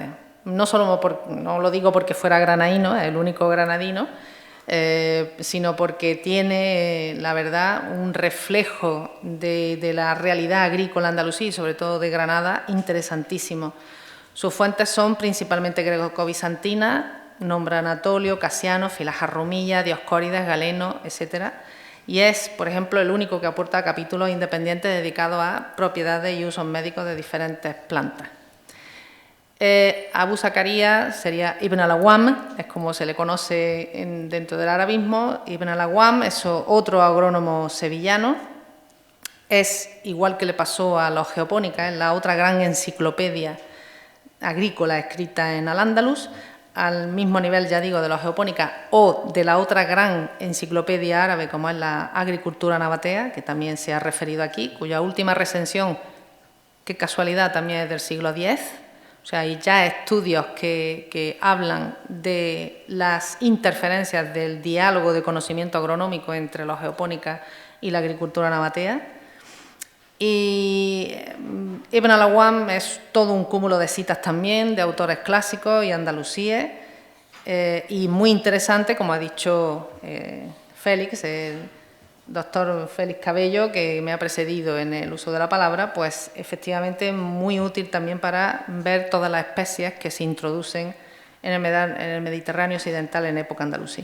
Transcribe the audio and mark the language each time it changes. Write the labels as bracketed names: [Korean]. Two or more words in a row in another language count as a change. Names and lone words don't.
[Spanish] No solo no lo digo porque fuera granadino, es el único granadino, sino porque tiene, la verdad, un reflejo de la realidad agrícola andalusí y sobre todo de Granada interesantísimo. Sus fuentes son principalmente greco-bizantinas, nombra Anatolio, Casiano, Filaha Rumilla, Dioscórides, Galeno, etc. Y es, por ejemplo, el único que aporta capítulos independientes dedicados a propiedades y usos médicos de diferentes plantas. Abu Zakaria sería Ibn al-Awwam, es como se le conoce dentro del arabismo. Ibn al-Awwam es otro agrónomo sevillano. Es, igual que le pasó a los Geopónicas, la otra gran enciclopedia agrícola escrita en Al-Ándalus, al mismo nivel, ya digo, de los Geopónicas o de la otra gran enciclopedia árabe como es la Agricultura Nabatea, que también se ha referido aquí, cuya última recensión, qué casualidad, también es del siglo X. O sea, hay ya estudios que hablan de las interferencias del diálogo de conocimiento agronómico entre los Geopónicas y la agricultura nabatea. Y Ibn al-Awwam es todo un cúmulo de citas también de autores clásicos y andalusíes, y muy interesante, como ha dicho Félix, el doctor Félix Cabello, que me ha precedido en el uso de la palabra, pues efectivamente muy útil también para ver todas las especies que se introducen en el Mediterráneo occidental en época andalusí.